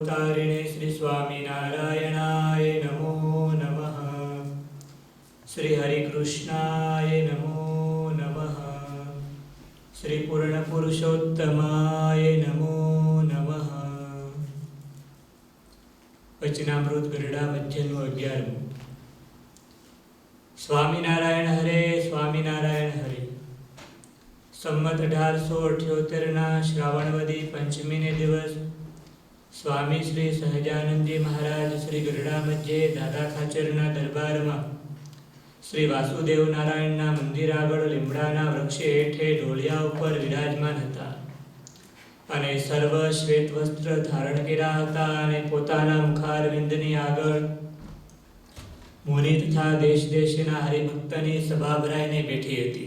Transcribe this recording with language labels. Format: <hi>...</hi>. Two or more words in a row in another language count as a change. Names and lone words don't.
<sa>तारिणे श्री स्वामीनारायणाय नमो नमः। श्री हरिकृष्णाय नमो नमः। श्री पूर्ण पुरुषोत्तमाय नमो नमः।</sa> <gu>वचनामृत गरडा मध्यનું 11. સ્વામિનારાયણ હરે સ્વામિનારાયણ હરે. સંમત 1878ના શ્રાવણવદી પંચમીને દિવસ સ્વામી શ્રી સહજાનંદજી મહારાજ શ્રી ગરડા મધ્યે દાદા ખાચરના દરબારમાં શ્રી વાસુદેવ નારાયણના મંદિર આગળ લીમડાના વૃક્ષ હેઠે ઢોલિયા ઉપર વિરાજમાન હતા અને સર્વ શ્વેત વસ્ત્ર ધારણ કર્યા હતા અને પોતાના મુખારવિંદની આગળ મુનિ તથા દેશ દેશના હરિભક્તની સભા ભરાઈને બેઠી હતી.</gu>